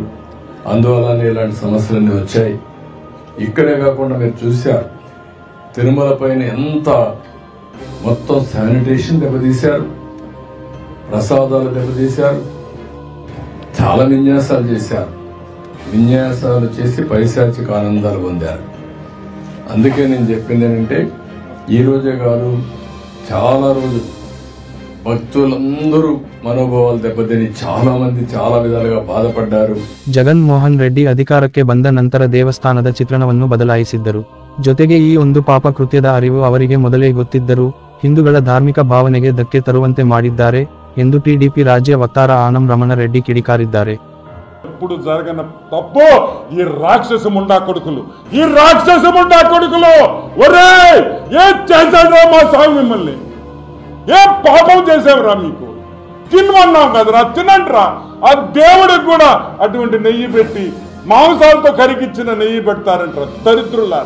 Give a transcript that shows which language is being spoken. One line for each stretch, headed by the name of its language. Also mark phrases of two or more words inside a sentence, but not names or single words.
Telugu: అందువల్లనే ఇలాంటి సమస్యలన్నీ వచ్చాయి. ఇక్కడే కాకుండా మీరు చూశారు తిరుమల పైన ఎంత మొత్తం శానిటేషన్ దెబ్బతీశారు, ప్రసాదాలు దెబ్బతీశారు, చాలా విన్యాసాలు చేశారు. విన్యాసాలు చేసి పైశాచిక ఆనందాలు పొందారు. అందుకే నేను చెప్పింది ఏంటంటే ఈ రోజే కాదు చాలా రోజులు భక్తులందరూ మనోభావాలు దెబ్బతిని చాలా మంది చాలా ವಿಧಾలుగా బాధపడ్డారు.
Kannada: ಜಗನ್ ಮೋಹನ್ ರೆಡ್ಡಿ ಅಧಿಕಾರಕ್ಕೆ ಬಂದ ನಂತರ ದೇವಸ್ಥಾನದ ಚಿತ್ರಣವನ್ನು ಬದಲಾಯಿಸಿದ್ದರು. ಜೊತೆಗೆ ಈ ಒಂದು ಪಾಪ ಕೃತ್ಯದ ಅರಿವು ಅವರಿಗೆ ಮೊದಲೇ ಗೊತ್ತಿದ್ದರೂ ಹಿಂದೂಗಳ ಧಾರ್ಮಿಕ ಭಾವನೆಗೆ ಧಕ್ಕೆ ತರುವಂತೆ ಮಾಡಿದ್ದಾರೆ ಎಂದು ಟಿಡಿಪಿ ರಾಜ್ಯ ವಕ್ತಾರ ಆನಂ ರಮಣ ರೆಡ್ಡಿ ಕಿಡಿಕಾರಿದ್ದಾರೆ.
Telugu: ఇప్పుడు జరగన తప్పు ఈ రాక్షస ముండా కొడుకులు ఒరేయ్ ఏం చేశారా మా స్వామి మిమ్మల్ని ఏం పాపం చేశావురా మీకు తినమన్నాం కదరా తినండిరా ఆ దేవుడికి కూడా అటువంటి నెయ్యి పెట్టి మాంసాలతో కరిగిచ్చిన నెయ్యి పెడతారంటారా దరిద్రులారా.